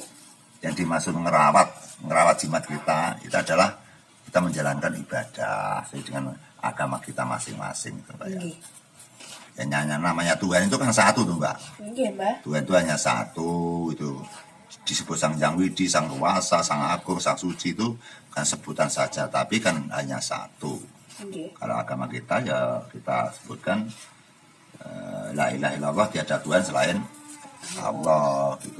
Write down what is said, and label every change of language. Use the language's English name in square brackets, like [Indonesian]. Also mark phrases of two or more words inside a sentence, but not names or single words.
[Indonesian] Nggih. Yang dimaksud ngerawat jimat kita itu adalah kita menjalankan ibadah sesuai dengan agama kita masing-masing gitu, Mbak ya. Ya namanya Tuhan itu kan satu tuh, Mbak. Mbak. Tuhan itu hanya satu itu. Disebut Sang Hyang Widi, Sang Kuwasa, Sang Agung, Sang Suci itu kan sebutan saja, tapi kan hanya satu. Kalau agama kita ya kita sebutkan [Arabic] لا إله إلا الله, [Indonesian] tiada Tuhan selain Allah gitu.